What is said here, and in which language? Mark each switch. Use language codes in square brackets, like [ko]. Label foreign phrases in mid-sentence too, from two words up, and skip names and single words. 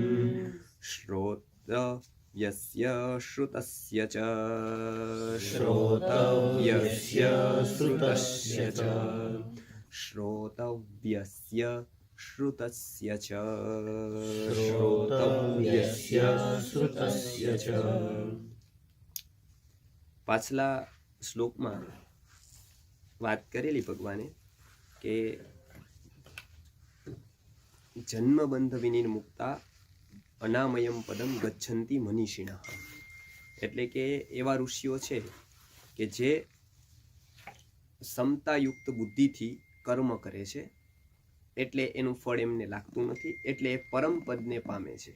[sa] श्रोतव्यस्य श्रुतस्य च श्रोतव्यस्य श्रुतस्य च श्रोतव्यस्य श्रुतस्य च श्रोतव्यस्य श्रुतस्य च। [gu] પાછલા શ્લોકમાં વાત કરેલી ભગવાને કે [sa] जन्मबंध विनिर्मुक्ता अनामयम पदम गच्छंति मनीषिणा, [gu] એટલે કે એવા ઋષિઓ છે કે જે સમતાયુક્ત બુદ્ધિથી કર્મ કરે છે, એટલે એનું ફળ એમને લાગતું નથી, એટલે એ પરમ પદને પામે છે.